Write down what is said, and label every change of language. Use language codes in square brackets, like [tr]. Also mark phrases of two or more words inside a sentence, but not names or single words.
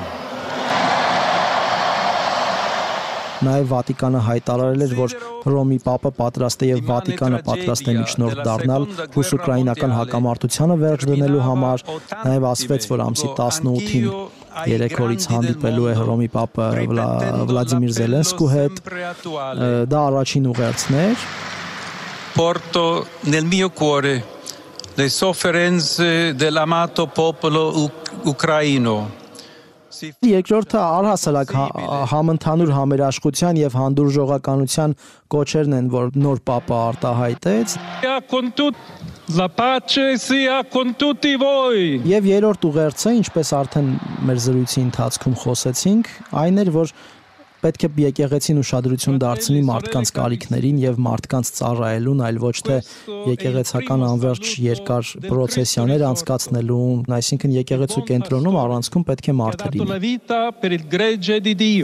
[hy] Նաև Վատիկանը հայտարարել էր, որ Հռոմի Պապը պատրաստ է եւ Վատիկանը պատրաստ է միջնորդ դառնալ ռուս-ուկրաինական հակամարտությանը վերջ դնելու համար, նաև ասվեց, որ ամսի 18-ին 3 օրից հանդիպելու է Հռոմի Պապը Վլադիմիր Զելենսկու հետ, դա առաջին ուղերձն էր։ [it] Porto nel mio cuore le sofferenze dell'amato popolo ucraino. [hy] Երկրորդը առհասարակ համընդհանուր համերաշխության եւ հանդուրժողականության կոչերն են, որ նոր Պապը արտահայտեց։ [it] La pace sia con tutti voi. [hy] Եվ երրորդ ուղերձը, ինչպես արդեն մեր զրույցի ընթացքում խոսեցինք, այն էր, որ պետք է եկեղեցին ուշադրություն դարձնի մարդկանց կարիքներին եւ մարդկանց ծառայելուն, այլ ոչ թե եկեղեցական անverջ երկար պրոցեսիաներ անցկացնելուն, այսինքն եկեղեցու կենտրոնում առանցքում պետք է մարդը լինի։